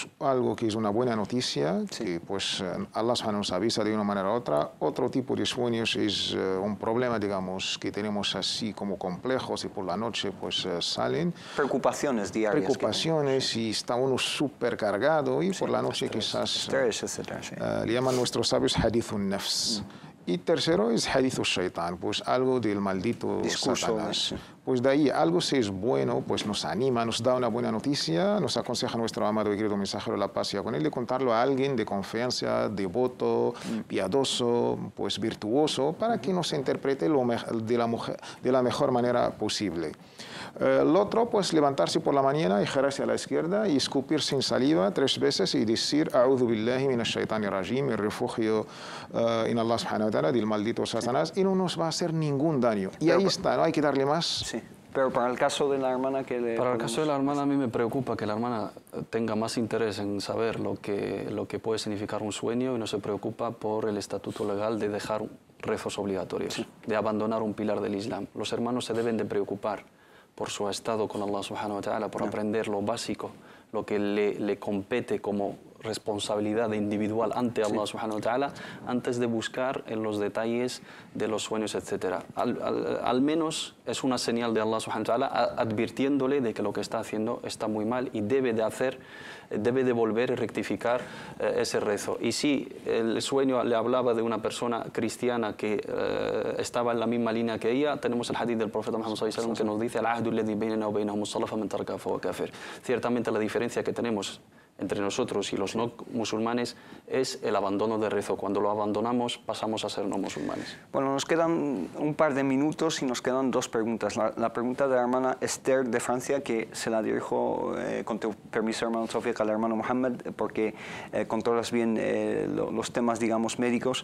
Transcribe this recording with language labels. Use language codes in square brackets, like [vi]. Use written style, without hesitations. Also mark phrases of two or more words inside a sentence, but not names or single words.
[es] Algo que es una buena noticia, que pues Allah nos avisa de una manera u otra. Otro tipo de sueños es un problema, digamos, que tenemos así como complejos y por la noche pues salen. Preocupaciones diarias. Preocupaciones y está uno súper cargado y por la noche quizás le llaman nuestros sabios [ar] حديث النفس. [es] Y tercero es [ar] حديث شيطان, [es] pues algo del maldito Satanás. Pues de ahí algo si es bueno, pues nos anima, nos da una buena noticia, nos aconseja nuestro amado y querido mensajero de la paz y con él de contarlo a alguien de confianza, devoto, piadoso, pues virtuoso, para que nos interprete de la mejor manera posible. El otro, pues levantarse por la mañana y girarse a la izquierda y escupir sin saliva 3 veces y decir [ar] أعوذ بالله من الشيطان الرجيم, [es] me refugio en [ar] الله سبحانه وتعالى [es] del maldito Satanás, y no nos va a hacer ningún daño. Y ahí está, no hay que darle más. Sí. Pero para el caso de la hermana que Para el caso de la hermana a mí me preocupa que la hermana tenga más interés en saber lo que puede significar un sueño y no se preocupa por el estatuto legal de dejar rezos obligatorios, de abandonar un pilar del Islam. Los hermanos se deben de preocupar por su estado con [ar] الله سبحانه وتعالى, [es] por aprender lo básico, lo que le compete como responsabilidad individual ante [ar] الله سبحانه وتعالى, [es] antes de buscar en los detalles de los sueños, etc. Al menos es una señal de [ar] الله سبحانه وتعالى [es] advirtiéndole de que lo que está haciendo está muy mal y debe de volver y rectificar ese rezo. Y si el sueño le hablaba de una persona cristiana que estaba en la misma línea que ella, tenemos el hadith del profeta Muhammad [ar] صلى الله عليه وسلم [es] que nos dice [ar] العهد الذي بيننا وبينهم الصلاة فمن ترك فهو كافر. [es] Ciertamente la diferencia que tenemos entre nosotros y los no musulmanes es el abandono de rezo. Cuando lo abandonamos pasamos a ser no musulmanes. Bueno, nos quedan un par de minutos y nos quedan 2 preguntas. La pregunta de la hermana Esther de Francia, que se la dirijo con tu permiso, hermano Sofía, al hermano Mohammed, porque controlas bien los temas, digamos, médicos.